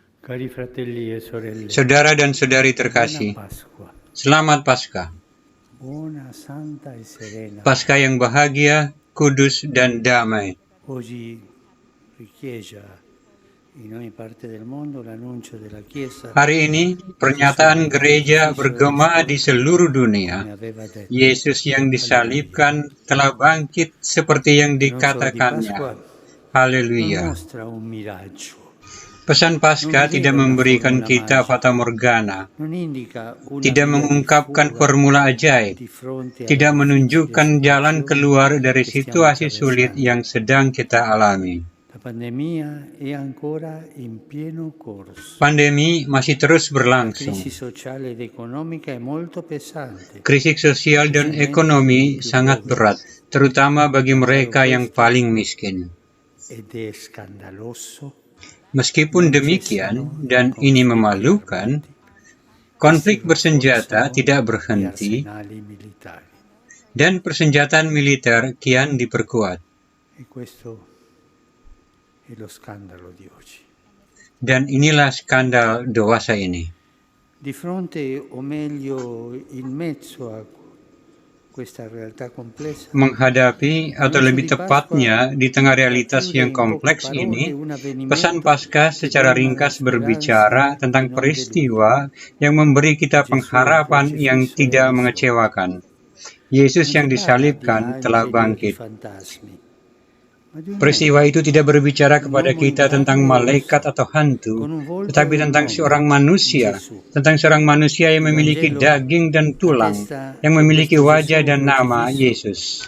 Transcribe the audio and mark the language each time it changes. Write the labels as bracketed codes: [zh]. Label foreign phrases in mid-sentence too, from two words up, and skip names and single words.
[it] Cari fratelli e sorelle, [id] Saudara dan saudari [it] buona [id] terkasih, [it] Pasqua, [id] selamat Paskah. [it] buona, santa e serena. [id] Paskah yang bahagia, kudus, dan damai. [it] Oggi richiesa in ogni parte del mondo l'annuncio della Chiesa [id] Hari ini, pernyataan gereja bergema di seluruh dunia. [it] come aveva detto. [id] Yesus yang disalibkan telah bangkit seperti yang [it] L'annuncio di Pasqua [id] dikatakannya. [it] non [id] Haleluya. [it] mostra un miraggio, [id] Pesan Paskah tidak memberikan kita fatamorgana, [it] non indica una [id] tidak [it] via di [id] mengungkapkan [it] fuga [id] formula ajaib, [it] di fronte [id] tidak [it] alla [id] menunjukkan [it] difficile [id] jalan [it] situazione [id] keluar dari [it] che stiamo [id] situasi sulit [it] attraversando. [id] yang sedang kita alami. [it] La pandemia è ancora in pieno corso. [id] Pandemi masih terus [it] La [id] berlangsung. [it] crisi sociale ed economica è molto pesante. [id] Krisis sosial dan ekonomi sangat berat, terutama bagi mereka yang paling miskin. [it] Ed è scandaloso. [id] Meskipun demikian, dan ini memalukan, konflik bersenjata tidak berhenti [it] Arsenali militari. [id] dan persenjataan militer kian diperkuat. [it] E questo è lo scandalo di oggi. [id] Dan inilah skandal dewasa ini. [it] Di fronte, o meglio, in mezzo a questa realtà complessa, [id] Menghadapi, atau lebih tepatnya di tengah realitas yang kompleks ini, pesan Paskah secara ringkas berbicara tentang peristiwa yang memberi kita pengharapan yang tidak mengecewakan. Yesus yang disalibkan telah bangkit. Peristiwa itu tidak berbicara kepada kita tentang malaikat atau hantu, tetapi tentang seorang manusia yang memiliki daging dan tulang, yang memiliki wajah dan nama Yesus.